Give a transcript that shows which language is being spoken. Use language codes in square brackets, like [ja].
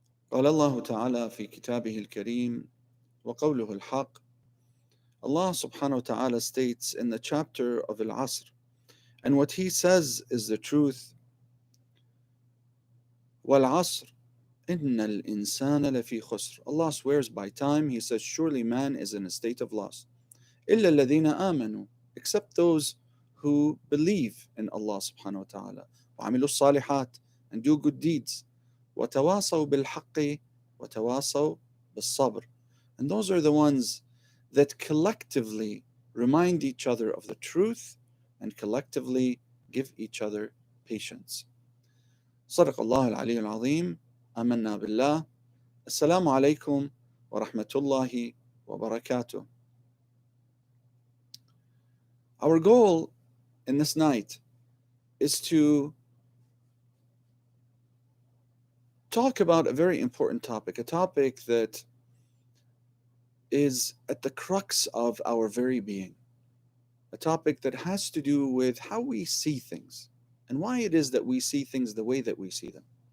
[ar] قال الله تعالى في كتابه الكريم وقوله الحق. [en] Allah subhanahu wa ta'ala states in the chapter of Al-Asr, and what he says is the truth. [ar] وَالْعَصْرِ إِنَّ الْإِنسَانَ لَفِي خُسْرٍ. [en] Allah swears by time, he says, surely man is in a state of loss. [ar] إِلَّا الَّذِينَ آمَنُوا, [en] except those who believe in Allah subhanahu wa ta'ala, [ar] وَعَمِلُوا الصَّالِحَاتِ, [en] and do good deeds, [ar] وَتَوَاصَوْا بِالْحَقِّ وَتَوَاصَوْا بِالصَّبْرِ. [en] And those are the ones that collectively remind each other of the truth and collectively give each other patience. [ar] صدق الله العلي العظيم. آمنا بالله. السلام عليكم ورحمة الله وبركاته. [en] Our goal in this night is to talk about a very important topic, a topic that is at the crux of our very being, a topic that has to do with how we see things and why it is that we see things the way that we see them.